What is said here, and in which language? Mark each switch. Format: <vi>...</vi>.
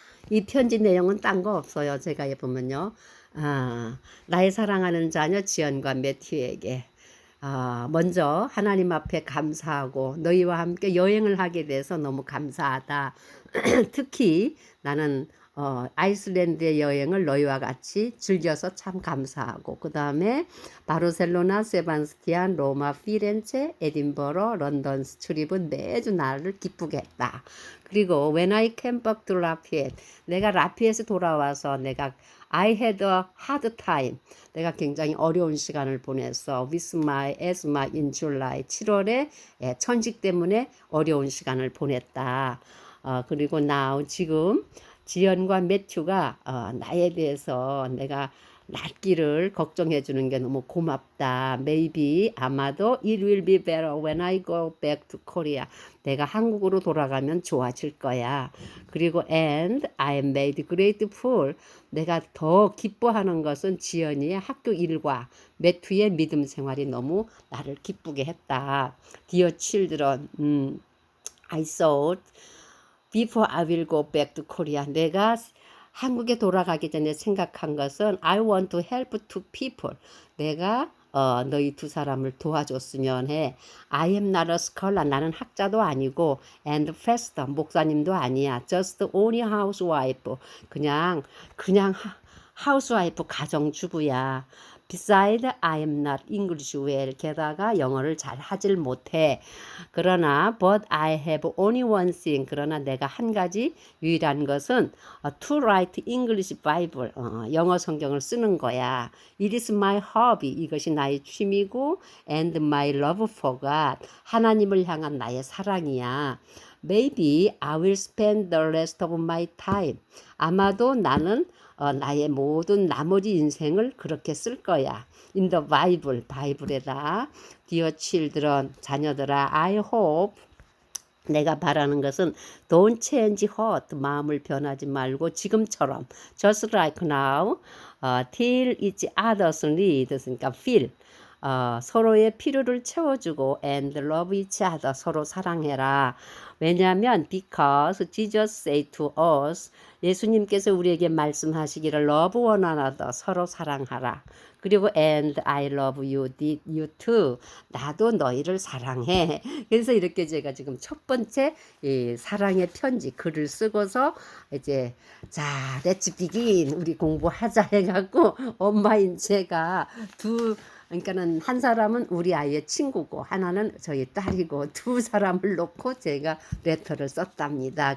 <ko>이 편지 내용은 딴 거 없어요. 제가 보면요. 나의 사랑하는 자녀 지연과 매튜에게 먼저 하나님 앞에 감사하고 너희와 함께 여행을 하게 돼서 너무 감사하다. 특히 나는 아이슬란드의 여행을 너희와 같이 즐겨서 참 감사하고 그 다음에 바르셀로나, 세바스티안, 로마, 피렌체, 에딘버러, 런던 출입은 매주 나를 기쁘게 했다. 그리고</ko> <en>when I came back to Lafayette,</en> <ko>내가 라피에서 돌아와서 내가</ko> <en>I had a hard time.</en> <ko>내가 굉장히 어려운 시간을 보냈어.</ko> <en>With my asthma in July.</en> <ko>7월에 천식 때문에 어려운 시간을 보냈다. 그리고 now 지금 지연과 매튜가 나에 대해서 내가 낫기를 걱정해 주는 게 너무 고맙다.</ko> <en>Maybe</en> <ko>아마도</ko> <en>it will be better when I go back to Korea.</en> <ko>내가 한국으로 돌아가면 좋아질 거야. 그리고</ko> <en>and I am made grateful.</en> <ko>내가 더 기뻐하는 것은 지연이의 학교 일과 매튜의 믿음 생활이 너무 나를 기쁘게 했다.</ko> <en>Dear children, I thought before I will go back to Korea.</en> <ko>내가 한국에 돌아가기 전에 생각한 것은</ko> <en>I want to help two people.</en> <ko>내가 너희 두 사람을 도와줬으면 해.</ko> <en>I am not a scholar.</en> <ko>나는 학자도 아니고</ko> <en>and pastor.</en> <ko>목사님도 아니야.</ko> <en>Just only housewife.</en> <ko>그냥 housewife 가정주부야.</ko> <en>Beside, I am not English well.</en> <ko>게다가 영어를 잘 하질 못해. 그러나</ko> <en>but I have only one thing.</en> <ko>그러나 내가 한 가지 유일한 것은</ko> <en>to write English Bible.</en> <ko>영어 성경을 쓰는 거야.</ko> <en>It is my hobby.</en> <ko>이것이 나의 취미고</ko> <en>and my love for God.</en> <ko>하나님을 향한 나의 사랑이야.</ko> <en>Maybe I will spend the rest of my time.</en> <ko>아마도 나는 나의 모든 나머지 인생을 그렇게 쓸 거야.</ko> <en>In the Bible,</en> <ko>바이블에다.</ko> <en>Dear children,</en> <ko>자녀들아,</ko> <en>I hope</en> <ko>내가 바라는 것은</ko> <en>don't change heart,</en> <ko>마음을 변하지 말고 지금처럼</ko> <en>just like now, till each other's needs,</en> <ko>그러니까</ko> <en>feel,</en> <ko>서로의 필요를 채워주고</ko> <en>and love each other,</en> <ko>서로 사랑해라. 왜냐하면</ko> <en>because Jesus said to us,</en> <ko>예수님께서 우리에게 말씀하시기를</ko> <en>love one another,</en> <ko>서로 사랑하라. 그리고</ko> <en>and I love you, did you too.</en> <ko>나도 너희를 사랑해. 그래서 이렇게 제가 지금 첫 번째 이 사랑의 편지 글을 쓰고서 이제 자,</ko> <en>let's begin.</en> <ko>우리 공부하자 해갖고 엄마인 제가 그러니까는 한 사람은 우리 아이의 친구고 하나는 저희 딸이고 두 사람을 놓고 제가 레터를 썼답니다.</ko>